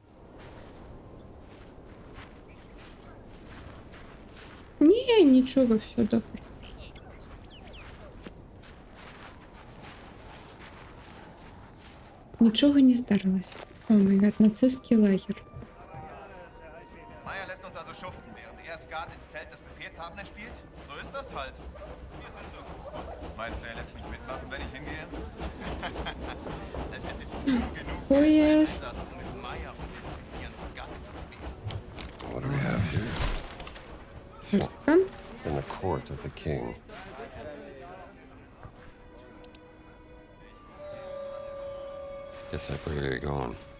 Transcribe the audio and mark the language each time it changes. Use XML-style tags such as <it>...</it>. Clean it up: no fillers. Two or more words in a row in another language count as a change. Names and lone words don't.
<uk>Ні, нічого, все добре. Нічого не здарилось.</uk> <en>Oh my god,</en> <uk>нацистський лагер.</uk> <de>Meier lässt uns also schuften, während er Skat im Zelt des Befehlshabenden spielt? So ist das halt. Wir sind nur Fußvolk. Meinst du, er lässt mich mitmachen, wenn ich hingehe? Als hättest du genug</de> <uk>Поїзд.</uk> <de>Einsatz, um mit Meier und den Offizieren Skat zu spielen.</de> <en>What do we have here?</en> <uk>Картка.</uk> <en>In the court of the king. Guess I better get going.</en>